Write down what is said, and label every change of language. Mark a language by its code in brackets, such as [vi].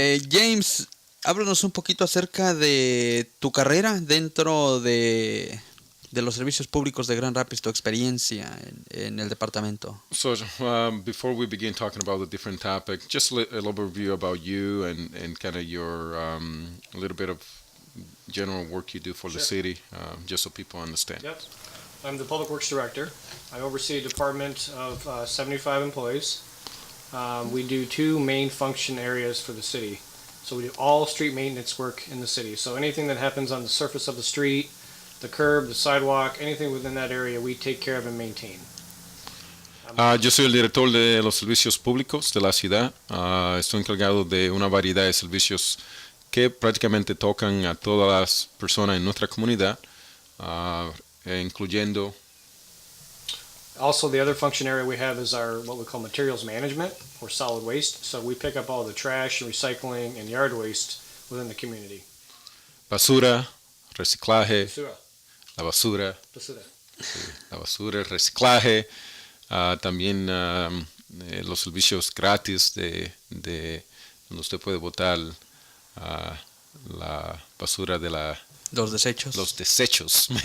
[es] James, háblanos un poquito acerca de tu carrera dentro de los servicios públicos de Grand Rapids, tu experiencia en el departamento. [en] So, before we begin talking about the different topics, just a little overview about you and kind of your a little bit of general work you do for the city, just so people understand. Yep. I'm the Public Works Director. I oversee a department of 75 employees. We do two main function areas for the city. So we do all street maintenance work in the city. So anything that happens on the surface of the street, the curb, the sidewalk, anything within that area, we take care of and maintain. [es] Yo soy el director de los servicios públicos de la ciudad. Estoy encargado de una variedad de servicios que prácticamente tocan a todas las personas en nuestra comunidad, incluyendo... [en] Also, the other function area we have is our what we call materials management or solid waste. So we pick up all the trash and recycling and yard waste within the community. [es] Basura, reciclaje, Basura. la basura, Basura. sí, la basura, el reciclaje, también los servicios gratis de donde usted puede botar la basura de Los desechos. los desechos.